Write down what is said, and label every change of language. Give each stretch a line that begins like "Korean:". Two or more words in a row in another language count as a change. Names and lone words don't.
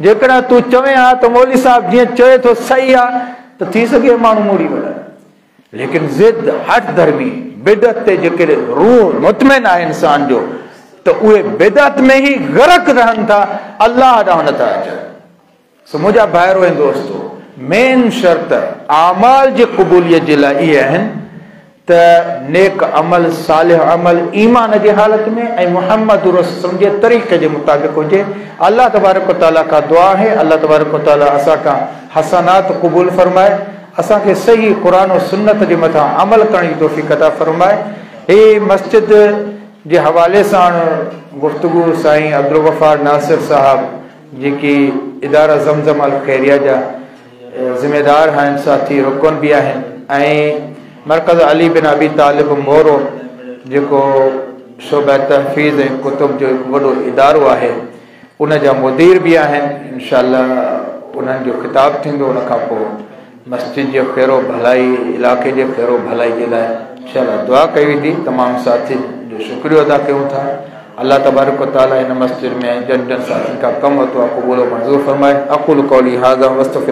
Sindhi: जेकॾहिं तूं चवे हा त मौली साहिब जीअं चए थो सही आहे त थी सघे माण्हू मुड़ी वञे, लेकिन ज़िद हठ धर्मी बिदत ते जेके रूह मुतमिन आहे इंसान जो, त उहे बिदत में ई गरक रहनि था, अल्लाह ॾांहुं नथा अचनि। सो मुंहिंजा भाइरो ऐं दोस्तो, मेन शर्त आमाल जी क़बूलियत जे लाइ इहे आहिनि त नेक अमल, सालिह अमल ईमान जी हालत में ऐं मुहम्मद रसूल जे तरीक़े जे मुताबिक़ हुजे। अल्लाह तबारक व तआला
Urdu: का दुआ है,
Sindhi: अल्लाह तबारक व तआला असां खां हसनात क़बूल फरमाए, असांखे सही क़ुरान और सुन्नत जे मथां अमल करण जी तौफ़ीक़ अता फरमाए। हे मस्जिद जे हवाले सां गुफ़्तगू साईं अब्दुल गफ़ार नासिर साहब जेकी इदारा ज़मज़म अल ख़ैरिया जा ज़िम्मेदार आहिनि, साथी रुकन बि आहिनि, ऐं मरकज़ अली बिन अबी तालिब मोरो जेको शोबा तहफ़ीज़ ऐं कुतुब जो वॾो इदारो आहे, उन जा मुदीर बि आहिनि। इंशाअल्लाह उन्हनि जो ख़िताब थींदो, उन खां पोइ मस्जिद जो ख़ैरो भलाई, इलाइक़े जे ख़ैरो भलाई जे लाइ इंशाअल्लाह दुआ कई वेंदी। तमामु साथी जो शुक्रियो अदा कयूं था। अल्लाह तबारक व तआला इन मस्जिद में जन जन साथियुनि खां कमु वरितो आहे क़बूल मंज़ूर फरमाए।
Arabic: أقول قولي هذا وأستغفر.